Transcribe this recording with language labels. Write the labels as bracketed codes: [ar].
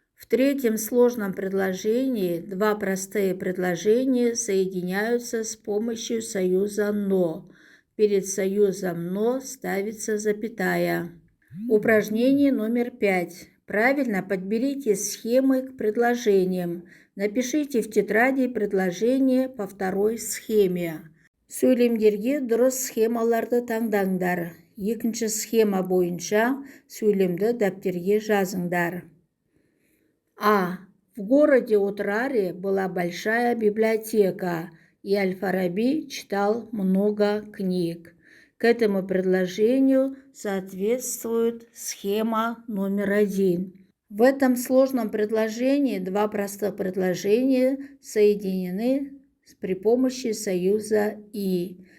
[ru] В третьем сложном предложении два простые предложения соединяются с помощью союза «но». Перед союзом «но» ставится запятая. Упражнение номер 5. Правильно подберите схемы к предложениям. Напишите в тетради предложение по второй схеме. [kk] Сөйлемдерге дұрыс схемаларды таңдаңдар. Екінші схема бойынша сөйлемді дәптерге жазыңдар. [ru] А. В городе Утраре была большая библиотека, и Аль-Фараби читал много книг. К этому предложению соответствует схема номер 1. В этом сложном предложении два простых предложения соединены при помощи союза «и».